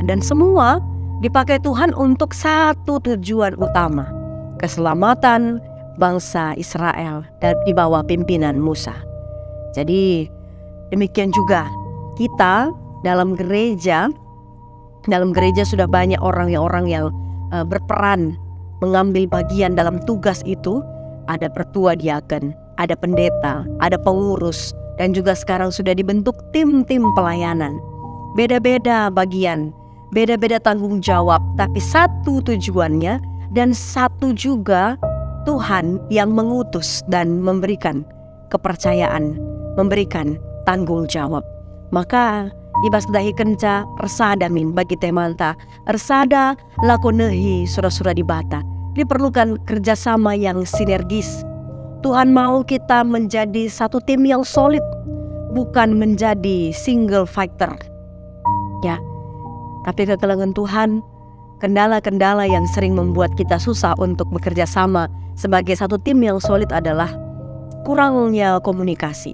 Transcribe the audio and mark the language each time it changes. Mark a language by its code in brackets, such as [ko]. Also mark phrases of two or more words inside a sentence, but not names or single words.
[id] Dan semua dipakai Tuhan untuk satu tujuan utama, keselamatan bangsa Israel dan di bawah pimpinan Musa. Jadi demikian juga kita dalam gereja sudah banyak orang-orang yang berperan mengambil bagian dalam tugas itu. Ada pertua diaken, ada pendeta, ada pengurus, dan juga sekarang sudah dibentuk tim-tim pelayanan. Beda-beda bagian, beda-beda tanggung jawab, tapi satu tujuannya dan satu juga Tuhan yang mengutus dan memberikan kepercayaan, memberikan tanggung jawab. [btx] Maka ibas dahi kenca resada min bagi temanta, resada lakonehi surah-surah di bata. [id] Diperlukan kerjasama yang sinergis. Tuhan mau kita menjadi satu tim yang solid, bukan menjadi [en] single fighter, [id] ya. Tapi kekelengan Tuhan, kendala-kendala yang sering membuat kita susah untuk bekerja sama sebagai satu tim yang solid adalah kurangnya komunikasi.